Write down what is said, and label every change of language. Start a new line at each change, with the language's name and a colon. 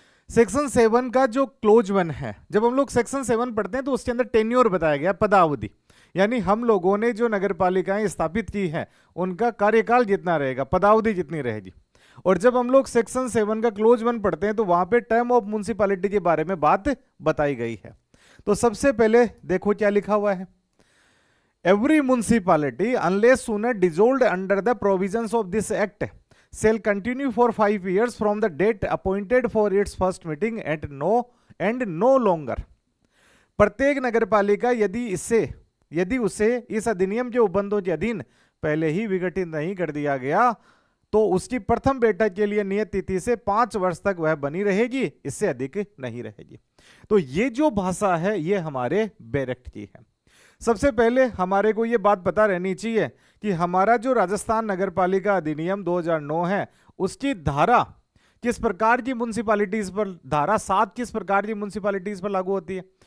Hindi: Section 7 का जो close 1 है, जब हम लोग सेक्शन 7 पढ़ते हैं तो उसके अंदर टेन्योर बताया गया, पदावधि, यानी हम लोगों ने जो नगरपालिकाएं स्थापित की है उनका कार्यकाल जितना रहेगा, पदावधि जितनी रहेगी। और जब हम लोग सेक्शन 7 का क्लोज 1 पढ़ते हैं तो वहां पे टर्म ऑफ म्युनिसिपैलिटी के बारे में बात बताई गई है। तो सबसे पहले देखो क्या लिखा हुआ है।
English: Every municipality unless sooner dissolved under the provisions of this act shall continue for 5 years from the date appointed for its first meeting and no longer।
Hindi: प्रत्येक नगरपालिका यदि उसे इस अधिनियम के उपबंधों के अधीन पहले ही विघटित नहीं कर दिया गया तो उसकी प्रथम बैठक के लिए नियत तिथि से 5 वर्ष तक वह बनी रहेगी, इससे अधिक नहीं रहेगी। तो ये जो भाषा है ये हमारे बेरेक्ट की है। सबसे पहले हमारे को ये बात पता रहनी चाहिए कि हमारा जो राजस्थान नगरपालिका अधिनियम 2009 है उसकी धारा किस प्रकार की म्युनिसिपैलिटीज पर, धारा 7 किस प्रकार की म्युनिसिपैलिटीज पर लागू होती है।